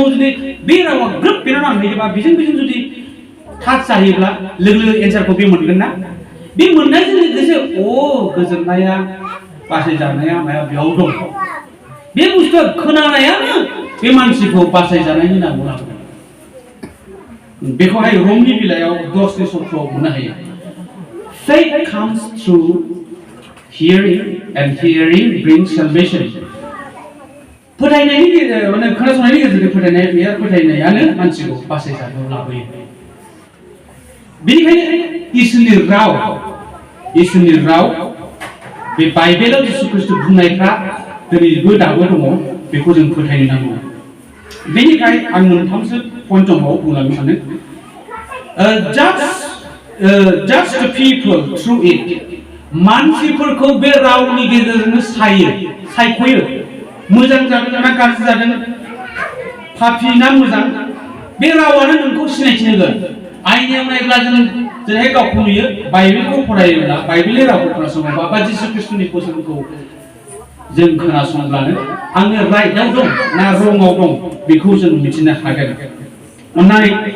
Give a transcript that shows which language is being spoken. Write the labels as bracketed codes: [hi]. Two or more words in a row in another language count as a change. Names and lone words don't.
[brx] जुदि बे रावा ग्रोब बेनाव नांहैयोबा बेजों जुदि टाच जायोब्ला लोगो लोगो एन्सारखौ बे मोनगोन ना बे मोननायजों लोगोसे गोजोननाया बासायजानाया माया बेयाव दं बे बुस्थुआ खोनानायानो बे मानसिखौ बासायजानायनि नामाव लाबोदों बेखौहाय रमनि बिलायाव 10नि सत्रआव मोननो हायो [en] faith comes through hearing and hearing brings salvation [brx] फोथायनायनि गेजेरजों माने खोनासंनायनि गेजेरजों फोथायनायानो मानसिखौ बासायजानायाव लाबोयो बेनिखायनो ईश्वरनि राव बे बाइबेलाव जिसु ख्रीष्ट बुंनायफ्रा दिनैबो दाबो दङ बेखौ जों फोथायनो नांगौ बेनिखाय आं मोनथामसो पइन्ट बुंलांनो सानो [en] just the people through it [brx] मानसिफोरखौ बे रावनि गेजेरजोंनो सायख'यो मोजां जादों ना गाज्रि जादों पापि ना मोजां बे रावानो नोंखौ सिनायथि होगोन आयनायाव नायब्ला जों जेरैहाय गावखौ नुयो बाइबेलखौ फरायोब्ला बाइबेलनि रावखौ खोनासङोबा बा जिसु ख्रीष्टनि बोसोनखौ जों खोनासंब्लानो आङो राइटआव दं ना रंआव दं बेखौ जों मिथिनो हागोन अन्नानै